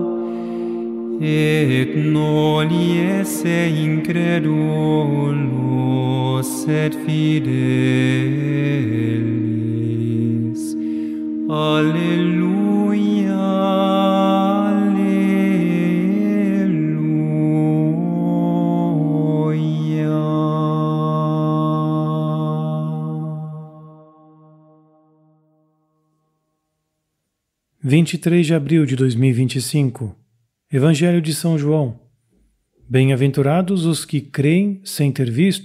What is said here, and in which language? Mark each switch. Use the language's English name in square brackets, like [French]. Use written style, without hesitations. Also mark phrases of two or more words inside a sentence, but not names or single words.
[Latin] Et noli esse incredulos et fidelis. Alleluia, alleluia. [Portuguese] Vinte e 3 de abril de 2025. Evangelho de São João. Bem-aventurados os que creem sem ter visto.